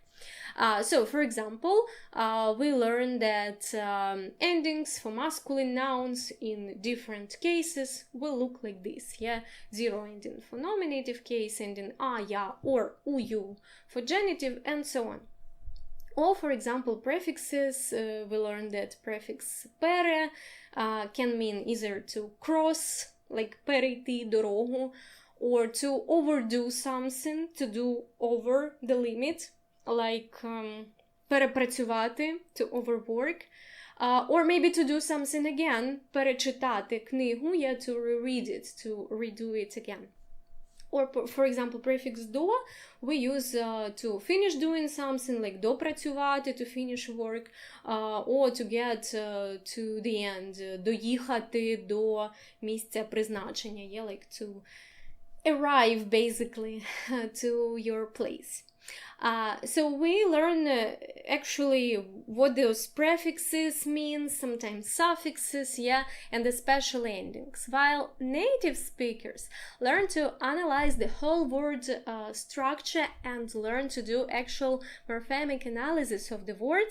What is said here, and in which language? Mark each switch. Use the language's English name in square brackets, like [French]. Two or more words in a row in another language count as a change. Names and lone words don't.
[English] So, for example, we learned that endings for masculine nouns in different cases will look like this, zero ending for nominative case, ending a, ya, or uyu for genitive, and so on. Or, for example, prefixes, we learned that prefix pere can mean either to cross, like [Ukrainian] перейти дорогу, [English] or to overdo something, to do over the limit, like перепрацювати, to overwork, or maybe to do something again, [Ukrainian] перечитати книгу, [English] to reread it, to redo it again. Or, for example, prefix до we use to finish doing something, like допрацювати, to finish work, or to get to the end, [Ukrainian] доїхати до місця призначення, [English] like to arrive basically to your place. So we learn actually what those prefixes mean, sometimes suffixes, and especially endings, while native speakers learn to analyze the whole word structure and learn to do actual morphemic analysis of the word.